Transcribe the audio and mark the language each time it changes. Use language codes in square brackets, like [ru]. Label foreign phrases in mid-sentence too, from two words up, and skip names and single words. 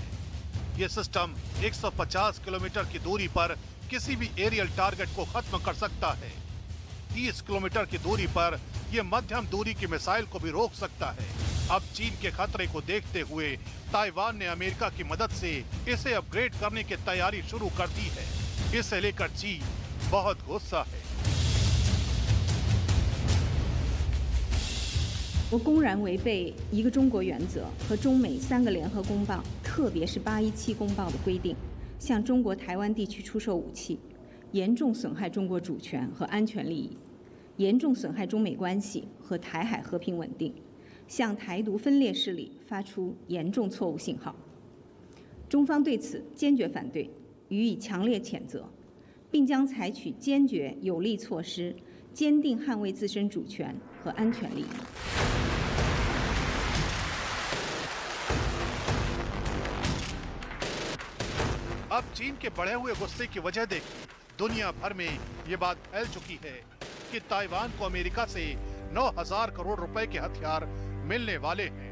[hi] ये सिस्टम 150 किलोमीटर की दूरी पर किसी भी [en] aerial target [hi] को खत्म कर सकता है। 30 किलोमीटर की दूरी पर यह मध्यम दूरी की मिसाइल को भी रोक सकता है। अब चीन के खतरे को देखते हुए ताइवान ने अमेरिका की मदद से इसे अपग्रेड करने की तैयारी शुरू कर दी है। इसे लेकर चीन बहुत गुस्सा है। [zh] 我公然违背一个中国原则和中美3个联合公报，特别是817公报的规定，向中国台湾地区出售武器，严重损害中国主权和安全利益，严重损害中美关系和台海和平稳定，向台独分裂势力发出严重错误信号。中方对此坚决反对，予以强烈谴责，并将采取坚决有力措施，坚定捍卫自身主权和安全利益。 [hi] अब चीन के बढ़े हुए गुस्से की वजह देखिए। दुनिया भर में ये बात फैल चुकी है कि ताइवान को अमेरिका से 9,000 करोड़ रुपए के हथियार मिलने वाले हैं।